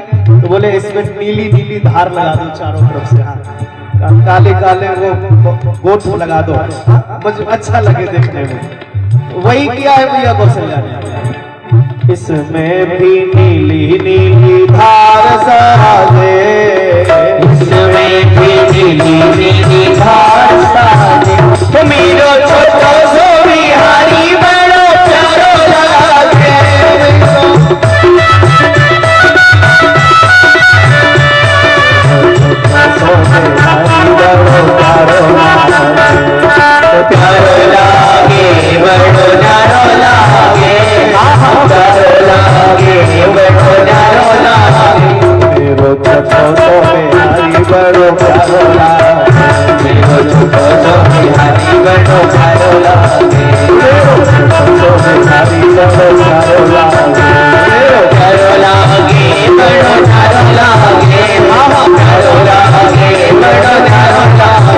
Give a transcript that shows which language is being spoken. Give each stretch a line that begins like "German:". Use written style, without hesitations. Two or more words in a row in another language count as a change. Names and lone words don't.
Hindi: तो बोले इसमें नीली नीली धार लगा दो चारों तरफ से, हाँ काले काले वो गोट लगा दो, मुझे अच्छा लगे देखने में। वही किया है भैया कौशल्या ने। इसमें भी नीली नीली धार साजे, इसमें भी नीली नीली धार साजे।
Braj: तो मेरो छोटो सो बिहारी बड़ो चारो लागे, प्यारो लागे बड़ो नारो लागे, प्यारो लागे बड़ो नारो लागे, मेरो छोटो सो बिहारी बड़ो प्यारो लागे, मेरो छोटो सो बिहारी बड़ो प्यारो लागे, मेरो छोटो सो बिहारी बड़ो प्यारो लागे, प्यारो लागे बड़ो नारो लागे, प्यारो लागे बड़ो नारो लागे।